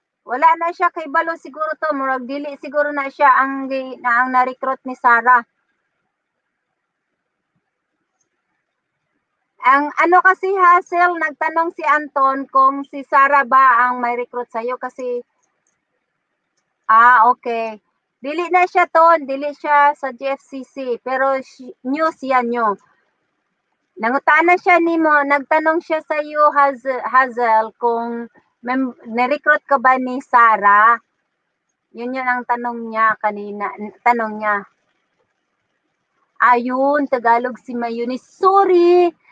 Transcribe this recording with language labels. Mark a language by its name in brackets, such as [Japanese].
[Cebuano] Wala na siya kahibalo siguro to. Murag dili siguro na siya ang na-recruit ni Sarah. [Filipino] Ang ano kasi Hazel, nagtanong si Anton kung si Sarah ba ang may recruit sa'yo kasi okay. [Cebuano] Dili na siya Ton, dili siya sa GFCC, pero new siya new. Nangutana siya nimo, [Filipino] nagtanong siya sa iyo Hazel kung ni-recruit ka ba ni Sarah? Yun ang tanong niya kanina, tanong niya. Ayun, Tagalog si Mayunis. Sorry,